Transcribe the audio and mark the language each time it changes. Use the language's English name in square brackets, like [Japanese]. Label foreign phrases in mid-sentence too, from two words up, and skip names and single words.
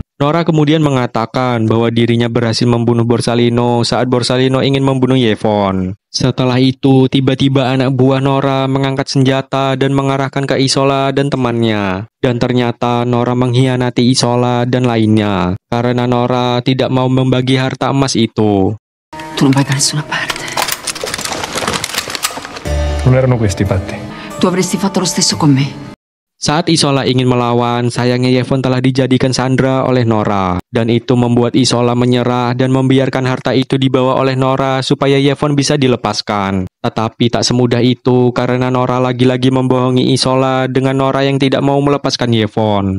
[Indonesian] Nora kemudian mengatakan bahwa dirinya berhasil membunuh Borsalino saat Borsalino ingin membunuh Yvonne. Setelah itu, tiba-tiba anak buah Nora mengangkat senjata dan mengarahkan ke Isola dan temannya. Dan ternyata Nora mengkhianati Isola dan lainnya, karena Nora tidak mau membagi harta emas itu. [Italian] Tu non vai da nessuna parte. Non erano questi i fatti. Tu avresti fatto lo stesso con me. [Indonesian] Saat Isola ingin melawan, sayangnya Yevon telah dijadikan sandera oleh Nora. Dan itu membuat Isola menyerah dan membiarkan harta itu dibawa oleh Nora supaya Yevon bisa dilepaskan. Tetapi tak semudah itu karena Nora lagi-lagi membohongi Isola dengan Nora yang tidak mau melepaskan Yevon.